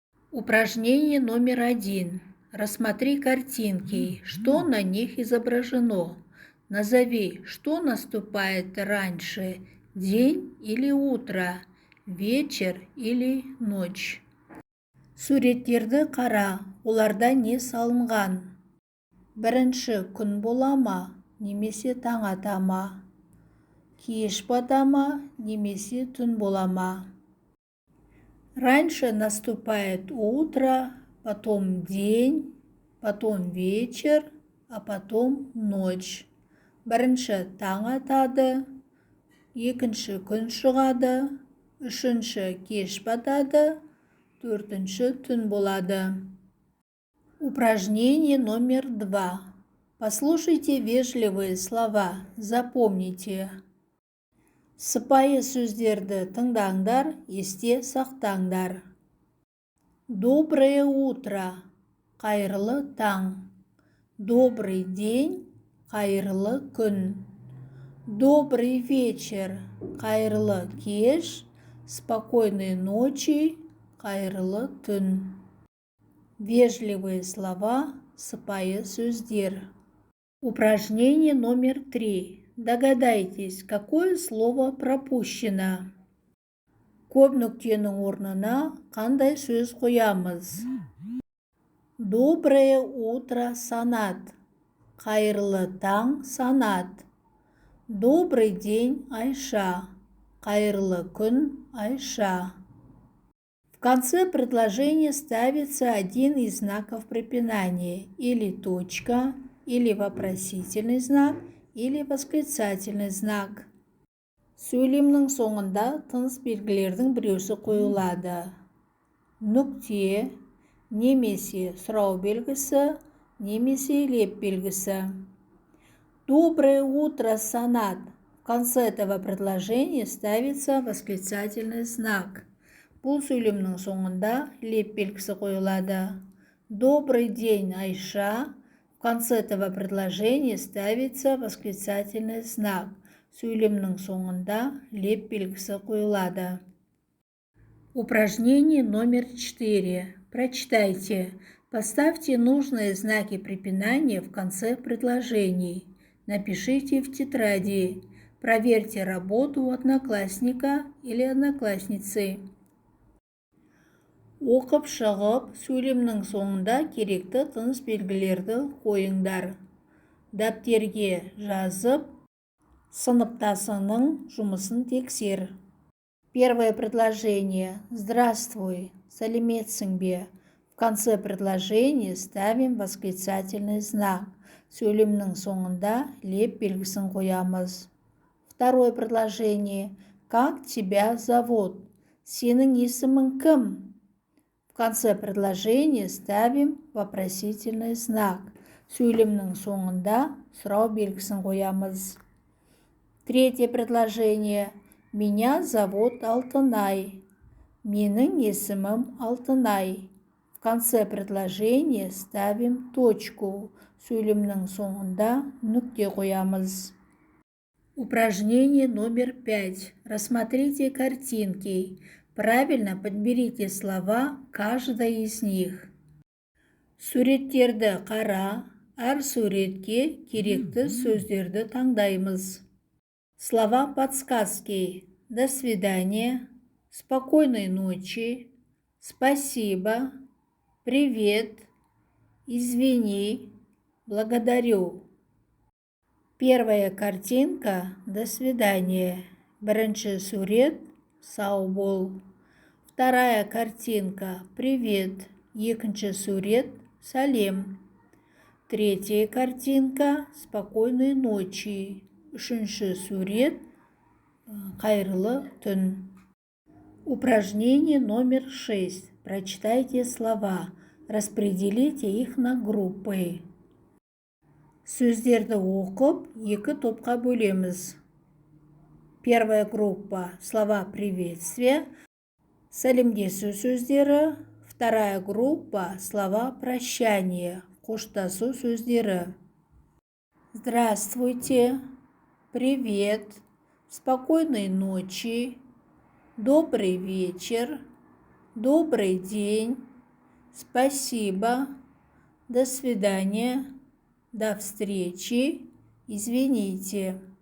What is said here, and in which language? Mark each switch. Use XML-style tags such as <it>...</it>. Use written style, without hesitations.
<ru>Упражнение номер 1. Рассмотри картинки, что на них изображено. Назови, что наступает раньше, день или утро, вечер или ночь.</ru> <kk>Суреттерді қара, оларда не салынған? Бірінші күн бола ма, немесе таң ата ма? Кеш бата ма, немесе түн бола ма?</kk> <ru>Раньше наступает утро, потом день, потом вечер, а потом ночь.</ru> <kk>Бірінші таң атады, екінші күн шығады, үшінші кеш батады, төртінші түн болады.</kk> <ru>Упражнение номер 2. Послушайте вежливые слова, запомните.</ru> <kk>Сыпайы сөздерді тыңдаңдар, есте сақтаңдар.</kk> <ru>Доброе утро,</ru> <kk>қайырлы таң.</kk> <ru>Добрый день,</ru> <kk>қайырлы күн.</kk> <ru>Добрый вечер,</ru> <kk>қайырлы кеш.</kk> <ru>Спокойной ночи,</ru> <kk>қайырлы түн.</kk> <ru>Вежливые слова,</ru> <kk>сыпайы сөздер.</kk> <ru>Упражнение номер 3. Догадайтесь, какое слово пропущено.</ru> <kk>Көп нүктенің орнына қандай сөз қоямыз?</kk> <ru>Доброе утро, Санат.</ru> <kk>Қайырлы таң, Санат.</kk> <ru>Добрый день, Айша.</ru> <kk>Қайырлы күн, Айша.</kk> <ru>В конце предложения ставится один из знаков препинания, или точка, или вопросительный знак, или восклицательный знак.</ru> <kk>Сөйлемнің соңында тыныс белгілердің біреусі қойылады. Нүкте, немесе сұрау белгісі, немесе леп белгісі.</kk> <ru>Доброе утро, Санат. В конце этого предложения ставится восклицательный знак.</ru> <kk>Бұл сөйлемнің соңында леп белгісі қойылады.</kk> <ru>Добрый день, Айша. В конце этого предложения ставится восклицательный знак.</ru> <kk>Сөйлемнің соңында леп белгісі қойылады.</kk> <ru>Упражнение номер 4. Прочитайте. Поставьте нужные знаки препинания в конце предложений. Напишите в тетради. Проверьте работу одноклассника или одноклассницы.</ru> <kk>Оқып шығып, сөйлемнің соңында керекті тыныс белгілерді қойыңдар. Дәптерге жазып, сыныптасыңның жұмысын тексер.</kk> <ru>Первое предложение. Здравствуй,</ru> <kk>сәлеметсің бе?</kk> <ru>В конце предложения ставим восклицательный знак.</ru> <kk>Сөйлемнің соңында леп белгісін қоямыз.</kk> <ru>Второе предложение. Как тебя зовут?</ru> <kk>Сенің есімің кім?</kk> <ru>В конце предложения ставим вопросительный знак.</ru> <kk>Сөйлемнің соңында сұрау белгісін қоямыз.</kk> <ru>Третье предложение. Меня зовут Алтынай.</ru> <kk>Менің есімім Алтынай.</kk> <ru>В конце предложения ставим точку.</ru> <kk>Сөйлемнің соңында нүкте қоямыз.</kk> <ru>Упражнение номер 5. Рассмотрите картинки. Правильно подберите слова каждой из них.</ru> <kk>Суреттерді қара, әр суретке керекті сөздерді таңдаймыз.</kk> <ru>Слова подсказки. До свидания, спокойной ночи, спасибо, привет, извини, благодарю. Первая картинка «До свидания».</ru> <kk>Бірінші сурет «Сау бол».</kk> <ru>Вторая картинка «Привет».</ru> <kk>Екінші сурет «Сәлем».</kk> <ru>Третья картинка – спокойной ночи.</ru> <kk>Үшінші сурет – қайырлы түн.</kk> <ru>Упражнение номер 6. Прочитайте слова. Распределите их на группы.</ru> <kk>Сөздерді оқып, екі топқа бөлеміз.</kk> <ru>Первая группа – слова приветствия,</ru> <kk>сәлемдесу сөздері.</kk> <ru>Вторая группа – слова прощания,</ru> <kk>қоштасу сөздері.</kk> <ru>Здравствуйте, привет, спокойной ночи, добрый вечер, добрый день, спасибо, до свидания, до встречи, извините.</ru>